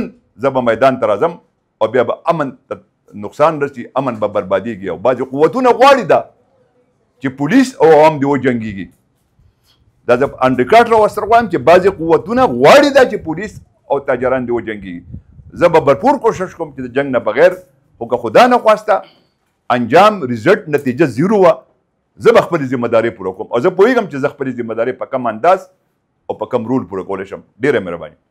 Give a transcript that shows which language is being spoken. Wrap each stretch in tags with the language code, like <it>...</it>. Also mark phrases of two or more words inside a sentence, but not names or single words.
<ps>زه به میدان ته راځم او بیا به امن ته نقصان رسي امن به بربادېږي او بعضې قوتونه غواړي دا چې پولیس او عوام دې وجنګېږي دا زه انډرکاټ راوستر غواړم چې بعضې قوتونه غواړي دا چې پولیس او تاجران دې وجنګېږي زه به بھرپور کوشش کوم چې د جنګ نه بغیر خو که</ps> <fa>خدا نه خواسته</fa> <ps>انجام ریزلټ نتیجه زیرو وه زه به خپلې ذمهدارۍ پوره کوم او زه پوهېږم چې زه خپلې ذمهدارۍ په کم انداز او په کم رول پوره کولی شم ډېره مهرباني</ps>